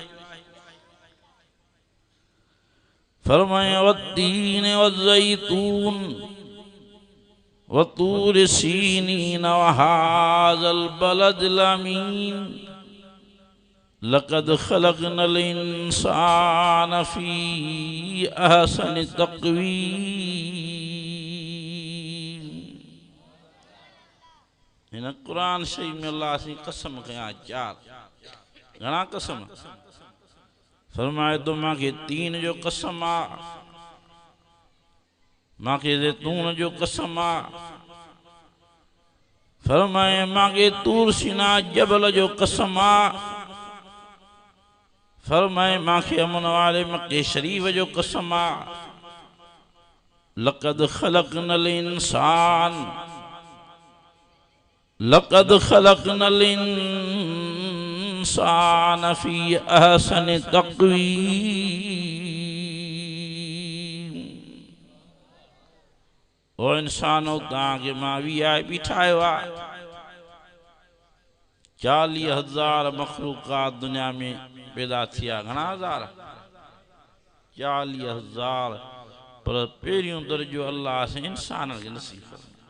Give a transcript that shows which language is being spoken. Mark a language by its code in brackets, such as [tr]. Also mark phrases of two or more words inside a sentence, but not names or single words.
[ar] फरमाए والتين والزيتون وطور سينين وهذا البلد الأمين لقد خلقنا الإنسان في أحسن تقويم. [sd] हिन कुरान शरीफ में अल्लाह से कसम कया चार, घणा कसम। फरमाए तो मांखे तीन जो कसम आ, मांखे ज़ैतून जो कसम आ। फरमाए मांखे तूर सीना जबल जो कसम आ। फरमाए मांखे अमन वाले मक्के शरीफ जो कसम आ। [ar] لقد خلقنا الإنسان، لقد خلقنا الإنسان في أحسن تقويم. [sd] ओ इंसानो तव्हांखे मां VIP ठाहियो आहे। 40,000 मखलूक़ात दुनिया में पैदा थिया, घणा हज़ार, 40,000, पर पहिरियों दर्जो अल्लाह से इंसान खे नसीब फरमायो।